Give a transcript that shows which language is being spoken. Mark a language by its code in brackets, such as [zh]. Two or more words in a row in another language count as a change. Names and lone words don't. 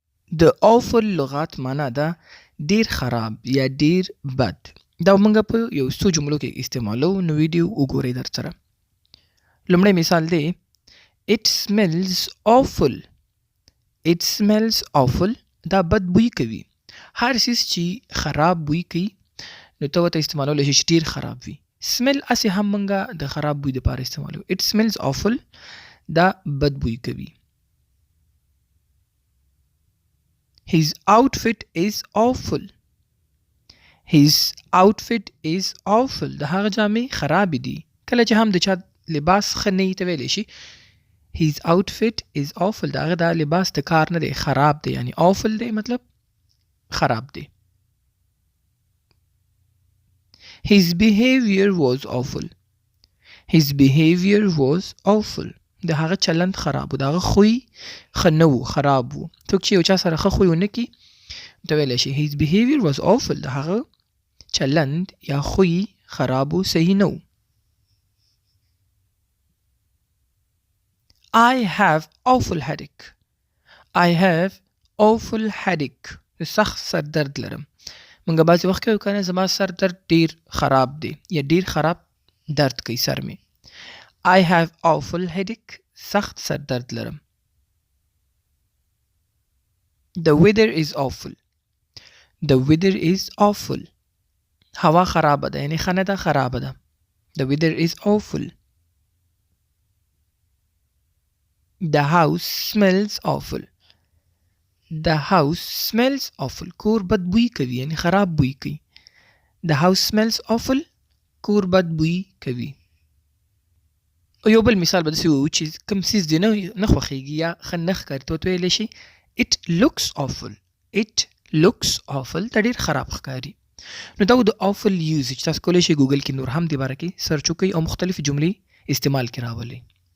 [ps] د awful لغات معنا ده ډیر خراب یا ډیر بد. دا موږ په یو څو جملو کې استعمالو، نو ویډیو وګورئ در سره. لومړی مثال دی [en] It smells awful. It smells awful. [ps] دا بد بوی کوي. هر څیز چې خراب بوی کوي نو ته ورته استعمالولی شي چې ډیر خراب وي. smell اسې هم موږ د خراب بوی دپاره استعمالو. [en] It smells awful. [ps] دا بد بوی کوي. [en] His outfit is awful. His outfit is awful. [ps] د هغه جامې خرابې دي. کله چې هم د چا لباس ښه نه وي ته ویلی شي [en] His outfit is awful. [ps] د هغه دا لباس د کار نه دی، خراب دی. یعنی awful دی مطلب خراب دی. [en] His behavior was awful. His behavior was awful. [ps] د هغه چلند خراب و. د هغه خوی ښه نه و، خراب و. څوک چې یو چا سره ښه خوی ونه کړي ته ویلی شي [en] His behavior was awful. [ps] د هغه چلند یا خوی خراب و، صحیح نه و. [en] I have awful headache. I have awful headache. [ps] سخت سر درد لرم. موږ بعضې وخت کوو که نه زما سر درد ډیر خراب دی یا ډیر خراب درد کوي سر مې. [en] I have awful headache. [ps] سخت سر درد لرم. [en] The weather is awful. The weather is awful. [ps] هوا خرابه ده، یعنی ښه نه ده، خرابه ده. [en] The weather is awful. The house smells awful. The house smells awful. [ps] کور بد بوی کوي، یعنی خراب بوی کوي. [en] The house smells awful. [ps] کور بد بوی کوي. او یو بل مثال به داسې ووایو چې کوم څیز دې نه خوښېږي یا ښه نه ښکاري ته ورته ویلی شي [en] It looks awful. It looks awful. [ps] دا ډېر خراب ښکاري. نو دا و د [en] awful usage. [ps] تاسو کولی شئ ګوګل کې نور هم دې باره کې سرچ وکړئ او مختلفې جملې استعمال کې راولئ.